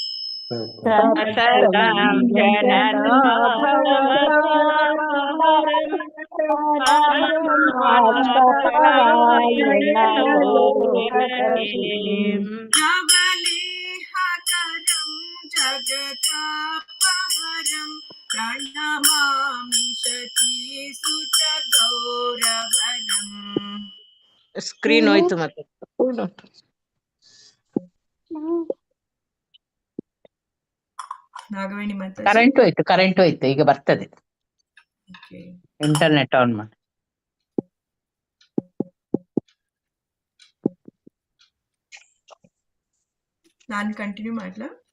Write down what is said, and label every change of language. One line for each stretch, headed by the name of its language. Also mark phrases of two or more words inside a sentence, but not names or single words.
Sanskrit: सततं जनता भवतापहरं परमार्थपरायणलोकगतिम् नवलेहकरं जगतापहरं प्रणमामि शचीसुतगौरवरम्
Kannada: ಸ್ಕ್ರೀನ್ ಹೋಯ್ತು ಮತ್ತೆ ನಾಗವೇಣಿ ಮಾತಾಡಿ. ಕರೆಂಟ್ ಹೋಯ್ತು ಈಗ ಬರ್ತದೆ. ಇಂಟರ್ನೆಟ್ ಆನ್ ಮಾಡಿ. ನಾನು ಕಂಟಿನ್ಯೂ ಮಾಡ್ಲಾ?